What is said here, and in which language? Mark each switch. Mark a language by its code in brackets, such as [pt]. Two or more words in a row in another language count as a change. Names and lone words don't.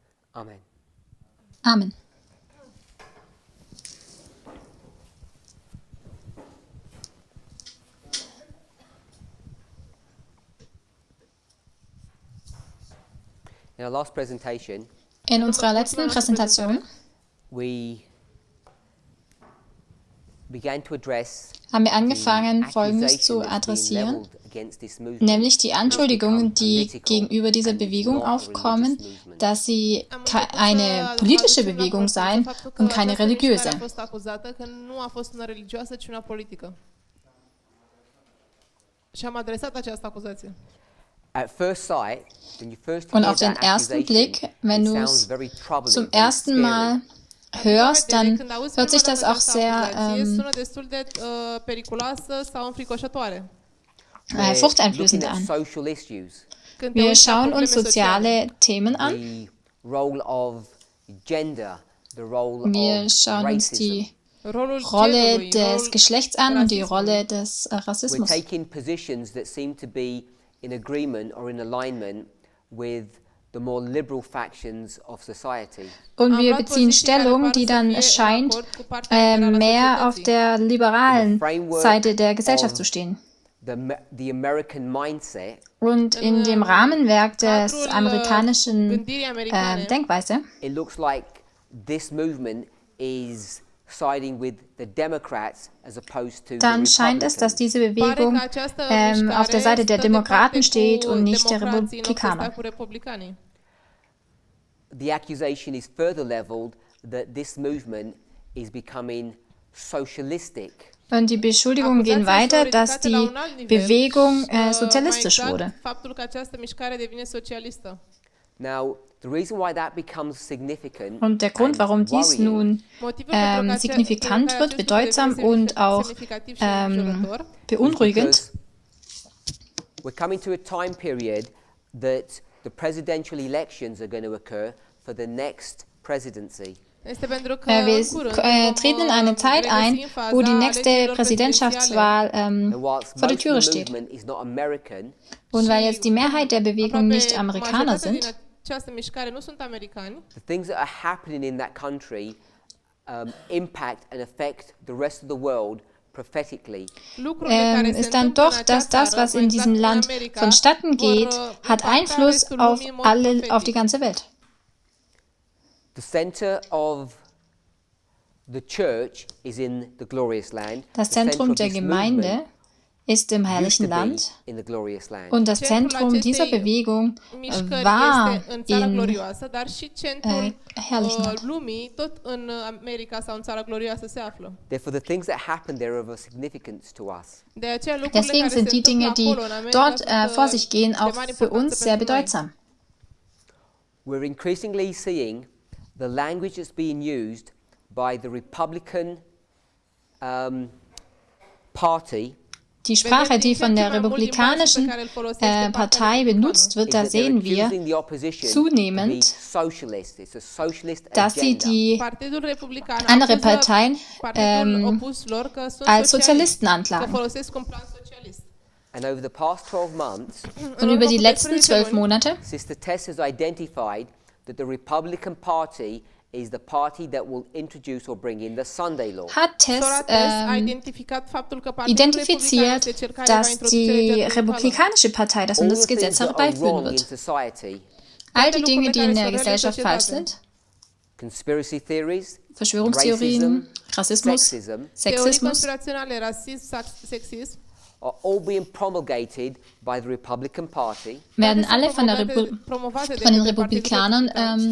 [en] Amen. Amen. In our last presentation, [de] In unserer letzten Präsentation [en] we began to address [de] haben wir [en] the [de] angefangen, Folgendes zu [en] accusation that's being [de] adressieren, [en] leveled against this movement, [de] nämlich die [en] which has [de] Anschuldigungen, [en] become [de] die [en] political [de] gegenüber dieser [en] and is [de] Bewegung [en] not a [de] aufkommen, [en] religious movement. [de] dass sie eine politische Bewegung sei und keine religiöse. [ro] a fost acuzată că nu a fost una religioasă, ci una politică. Și am adresat această acuzație. [en] At first sight, when you first [de] Und [en] hear [de] auf den [en] that [de] ersten [en] accusation, [de] Blick, wenn [en] it [de] du [en] sounds [de] es [en] very troubling, [de] zum [en] very [de] ersten [en] scary. [de] Mal hörst, dann hört sich das auch sehr [ro] sună destul de periculoasă sau înfricoșătoare. [en] We're [de] furchteinflößend [en] looking at [de] an. [en] social issues, [ro] Când te [de] Wir [ro] uiți la [de] schauen [ro] probleme [de] uns [ro] sociale, [de] soziale Themen an. [en] the role of gender, the role [de] Wir [en] of [de] schauen uns [en] racism. [de] die [ro] rolul [de] Rolle [ro] genului, [de] des [ro] rolul [de] Geschlechts an und die [ro] Rassismus. [de] Rolle des [en] We're [de] Rassismus. [en] taking positions that seem to be in agreement or in alignment with the more liberal factions of society. [de] Und [ro] Am [de] wir [ro] luat [de] beziehen [ro] poziții care [de] Stellung, [ro] par [de] die [ro] să [de] dann [ro] fie în [de] scheint, [ro] acord cu partea liberală a [de] mehr auf [ro] societății. [de] der liberalen [en] framework [de] Seite der Gesellschaft [en] of [de] zu stehen. [en] The American mindset, [de] Und in dem Rahmenwerk des [ro] cadrul, [de] amerikanischen [ro] gândirii americane, [de] Denkweise [en] it looks like this movement is siding with the Democrats as opposed to [de] dann [en] the [de] scheint es, dass [en] Republicans. [de] diese [ro] pare [de] Bewegung [ro] că această [de] auf der Seite der [ro] mișcare stă [de] Demokraten [ro] departe [de] steht [ro] cu [de] und nicht der [ro] democrații, în loc să stea [de] Republikaner. [ro] cu republicanii. [en] The accusation is further leveled that this movement is becoming socialistic. [de] Und die Beschuldigungen gehen weiter, dass die Bewegung sozialistisch [ro] Mai [de] wurde. [ro] exact, faptul că această mișcare devine socialistă. [en] Now, the reason why that becomes significant [de] Und der Grund, warum dies [en] worrying [de] nun [ro] Motivul pentru care [de] signifikant [ro] care [de] wird, [ro] acest lucru [de] bedeutsam [ro] devine [de] und auch [ro] semnificativ și îngrijorător, [en] is [de] beunruhigend, [en] because we're coming to a time period that the presidential elections are going to occur for the next presidency. [ro] este pentru că [de] wir [ro] în curând [de] treten in eine Zeit ein, wo die nächste Präsidentschaftswahl [en] And whilst [de] vor der [en] most [de] Türe [en] of the [de] steht. [en] movement is not American, [de] Und weil jetzt die Mehrheit der Bewegung nicht Amerikaner [ro] majoritatea din [de] sind, [ro] această mișcare nu sunt americani, [en] the things that are happening in that country impact and affect the rest of the world prophetically. [ro] lucrurile care se [de] ist dann [ro] întâmplă în [de] doch, dass [ro] această [de] das, [ro] țară, [de] was [ro] mai [de] in [ro] exact [de] diesem [ro] în [de] Land [ro] America, [de] vonstatten geht, hat Einfluss auf auf die ganze Welt. [en] The center of the church is in the glorious land. [de] Das [en] The center [de] Zentrum [en] of [de] der [en] this [de] Gemeinde [en] movement [de] ist im [en] used to [de] herrlichen [en] be [de] Land [en] in the glorious land. [de] und das [ro] Centrul [de] Zentrum dieser [ro] acestei [de] Bewegung [ro] mișcări [de] war [ro] este în țara [de] im [ro] glorioasă, dar și centrul [de] herrlichen Land. [ro] lumii, tot în America sau în țara glorioasă se află. [en] Therefore, the things that happen there are of significance to us. [ro] De aceea lucrurile [de] Deswegen [ro] care [de] sind [ro] se [de] die [ro] întâmplă [de] Dinge, die [ro] acolo în America [de] dort [ro] sunt [de] vor sich gehen, [ro] de [de] auch [ro] mare [de] für [ro] importanță [de] uns sehr [ro] pentru noi. [de] bedeutsam. [en] We're increasingly seeing the language that's being used by the Republican Party [de] Die Sprache, die von der republikanischen Partei benutzt wird, [en] is [ro] da [en] that they're [de] sehen wir [en] accusing the opposition [de] zunehmend, [en] to be socialist. It's a socialist [de] dass sie [en] agenda. [de] die [ro] Partidul Republican [de] andere [ro] acuză [de] Parteien [ro] partidul opus lor că sunt [de] als [ro] socialiști, [de] Sozialisten [ro] că [de] anklagen. [ro] folosesc un plan socialist. [en] And over the past 12 months, [de] Und über die letzten 12 Monate [en] Sister Tess has identified that the Republican Party is the party that will introduce or bring in the Sunday law. [de] hat Tess [ro] Sora Tess a identificat faptul că Partidul Republican [de] identifiziert, [ro] este cel care va [de] dass [ro] introduce [de] die [ro] legea duminicală. [de] republikanische Partei das [en] All the [de] Bundesgesetz [en] things that are [de] herbeiführen [en] wrong in [de] wird. [en] society, [de] All die Dinge, [ro] lucrurile [de] die in [ro] care [de] der [ro] sunt rele în [de] Gesellschaft falsch [ro] societate. [de] sind, [en] conspiracy theories, [de] Verschwörungstheorien, Rassismus, [en] sexism, [ro] Teorii [de] Sexismus, [ro] conspiraționale, rasism, sexism, [en] are all being promulgated by the Republican Party, [de] werden alle von den [ro] promovate de [de] Republikanern [ro] către Partidul